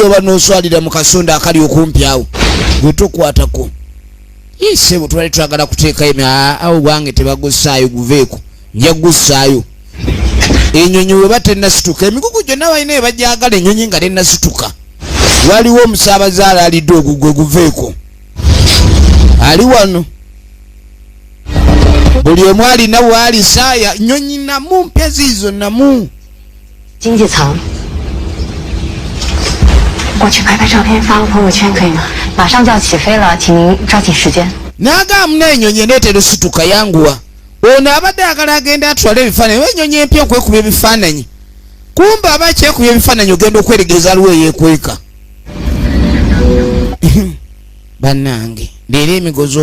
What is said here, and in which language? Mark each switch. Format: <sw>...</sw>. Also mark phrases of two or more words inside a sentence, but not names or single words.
<lg>oba n'oswalira mu kasonda akali okumpi awo gwe tokwatako isebo twali twagala kuteekayo awo bwange tebagussaayo guveeko nja gussaayo ennyonyi we batennasituka emigugu gyonna balina ebajagala ennyonyi nga tennasituka waliwo omusaabazaala alidde ogugwe guveeko ali wano buli omu alina waali saaya nnyonyi namu mpya ziizo namu</lg> <zh>经济舱，我去拍拍照片发个朋友圈可以吗？马上就要起飞了，请您抓紧时间。</zh> <lg>n'agamba n'ennyonyi eneetera osituka yanguwa ono abadde agala agenda atwala ebifaananyi ennyonyi empya okwekuba ebifaananyi kumba aba kyekuba ebifaananyi ogenda okweregereza aliwo eyeekweka bannange leero emigozo</lg>